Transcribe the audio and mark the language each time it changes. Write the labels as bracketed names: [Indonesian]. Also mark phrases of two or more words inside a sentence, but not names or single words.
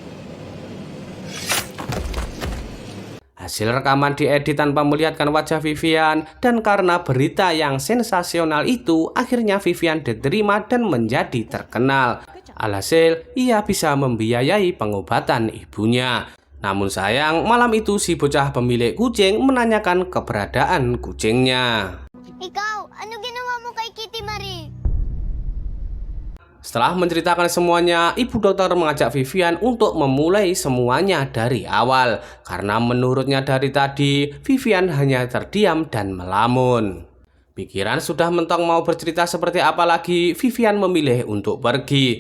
[Indonesian] Hasil rekaman diedit tanpa melihatkan wajah Vivian, dan karena berita yang sensasional itu, akhirnya Vivian diterima dan menjadi terkenal. Alhasil, ia bisa membiayai pengobatan ibunya. Namun sayang, malam itu si bocah pemilik kucing menanyakan keberadaan kucingnya. [Filipino] Ikaw, ano ginawa mo kay Kitty Marie? [Indonesian] Setelah menceritakan semuanya, ibu dokter mengajak Vivian untuk memulai semuanya dari awal. Karena menurutnya dari tadi, Vivian hanya terdiam dan melamun. Pikiran sudah mentok mau bercerita seperti apa lagi, Vivian memilih untuk pergi.